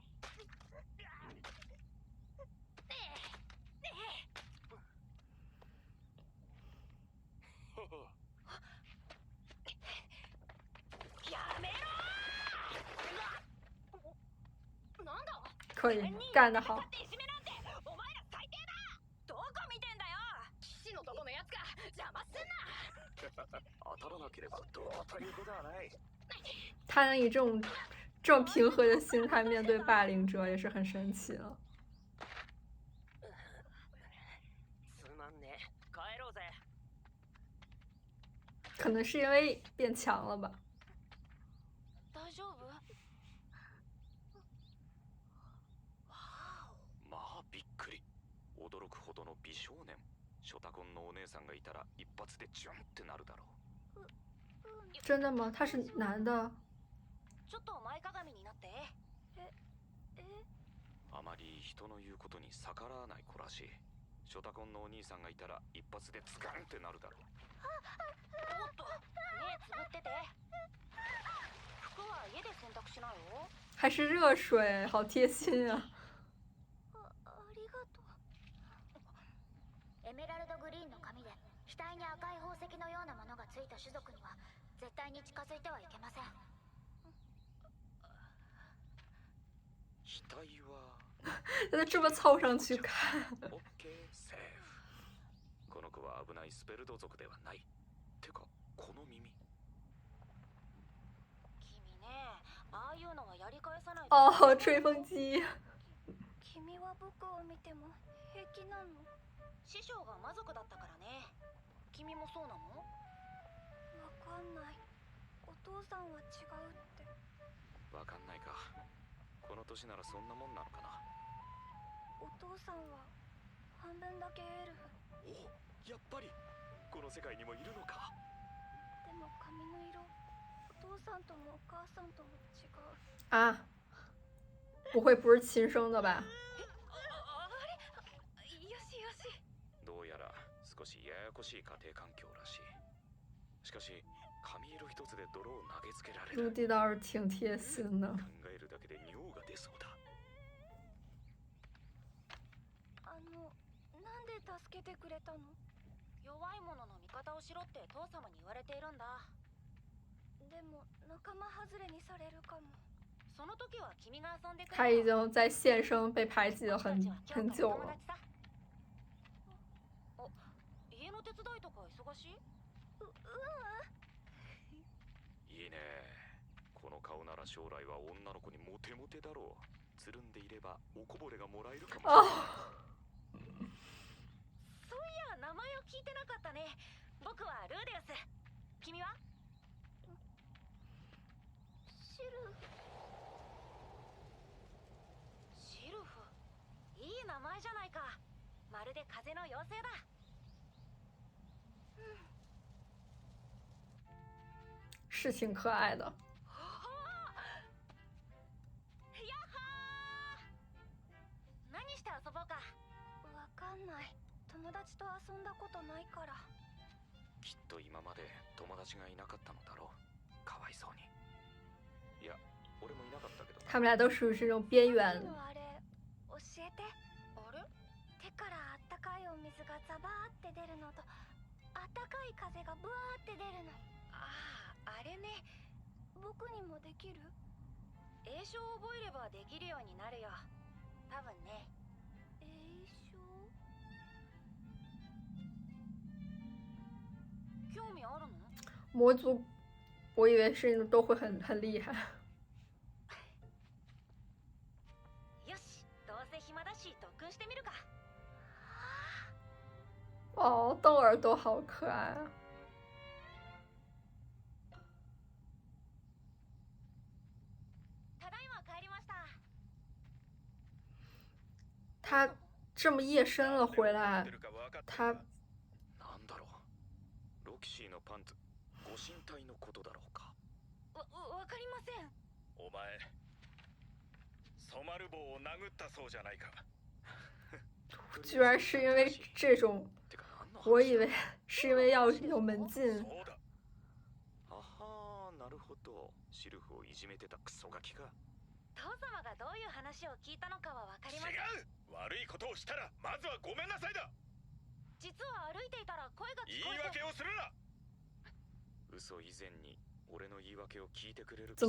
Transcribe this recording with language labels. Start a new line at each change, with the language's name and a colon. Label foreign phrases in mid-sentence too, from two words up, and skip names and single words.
Japanese: やめろ。なんだ。
Chinese: 可以，干得好。
Japanese: いじめなんてお前ら最低だ。どこ見てんだよ。騎士のとこのやつが邪魔すんな。当たらなければどうということはない。
Chinese: 他能以这么平和的心态面对霸凌者，也是很神奇了。
Japanese: つまんねえ。帰ろうぜ。
Chinese: 可能是因为变强了吧。
Japanese: 大丈夫？まあびっくり。驚くほどの美少年。ショタコンのお姉さんがいたら一発でジュンってなるだろう。
Chinese: 真的吗？他是男的。
Japanese: ちょっと前かがみになって。まり人の言うことに逆らわない子らしい。ショタコンのお兄さんがいたら一発でズカンってなるだろう。おっと、目つぶってて。服は家で洗濯しなよ。
Chinese: 还是热水，好贴心啊！
Japanese: ありがとう。エメラルドグリーンの髪で額に赤い宝石のようなものがついた種族には絶対に近づいてはいけません。額は
Chinese: 让他这么凑上去看，
English: okay safe.
Japanese: この子は危ないスペルド族ではない。てかこの耳。君ね、ああいうのはやり返さないと。
Chinese: 哦，吹风機。
Japanese: 君は僕を見ても平気なの？師匠が魔族だったからね。君もそうなの？わかんない。お父さんは違うって。わかんないか。この年ならそんなもんなのかな。お父さんは半分だけエルフ。お、やっぱりこの世界にもいるのか。でも髪の色、お父さんともお母さんとも違う。
Chinese: 啊，不会不是亲生的吧？
Japanese: あれ？よしよし。どうやら少しややこしい家庭環境らしい。しかし髪色一つで泥を投げつけられ朱る。
Chinese: 棣倒是挺贴心的。
Japanese: 考えるだけで尿が出そうだ。なんで助けてくれたの？弱い者の味方をしろって父様に言われているんだ。でも仲間外れにされるかも。その時は君が遊んでくれ。
Chinese: 他已经在现生被排挤了很久了。
Japanese: お、家の手伝いとか忙しい？いいね。この顔なら将来は女の子にモテモテだろう。つるんでいればおこぼれがもらえるかもしれない。そういや名前を聞いてなかったね。僕はルーデウス。君は？シルフ。いい名前じゃないか。まるで風の妖精だ。
Chinese: 是挺可爱的。
Japanese: 何して遊ぼうか。わかんない。友達と遊んだことないから。きっと今まで友達がいなかったのだろう。かわいそうに。いや、俺もいなかったけど。
Chinese: 他们俩都属于这种边缘。
Japanese: あれ、教えて。あれ？手からあったかいお水がザバーって出るのと、あったかい風がブワーって出るの。ああ、あれね。僕にもできる？詠唱を覚えればできるようになるよ。多分ね。詠唱？興味あるの？
Chinese: 魔族，我以为是都会很厉害。
Japanese: よし、どうせ暇だし特訓してみるか。
Chinese: 哦，瞪耳朵好可爱啊！
Japanese: ただいま帰りました。
Chinese: 他这么夜深了回来，他
Japanese: なんだろう。ロキシーのパンツ、ご神体のことだろうか。わかりません。お前ソマル棒を殴ったそうじゃないか。
Chinese: 居然是因为这种，我以为是因为要有门禁。
Japanese: そうだ。あはー、なるほど。シルフをいじめてたクソガキか。父様がどういう話を聞いたのかはわかりません。違う。悪いことをしたらまずはごめんなさいだ。実は歩いていたら声が言い聞こえて。訳をするな。嘘以前に俺の言い訳を聞いてくれる。